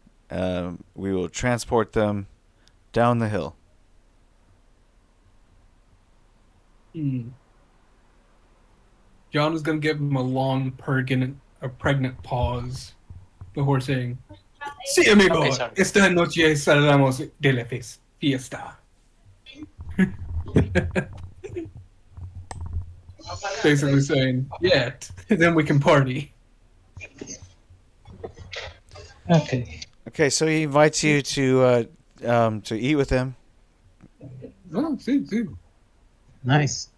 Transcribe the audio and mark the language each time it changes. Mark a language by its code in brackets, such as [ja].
[en] We will transport them down the hill. John is going to give him a long, pregnant pause before saying, [es] "Sí, amigo, [en] Okay, sorry. [es] esta noche salgamos de la fiesta." [en] Basically saying, "Yeah, then we can party." Okay. Okay, so he invites you to eat with him. [es] Oh, sí. [en] Nice.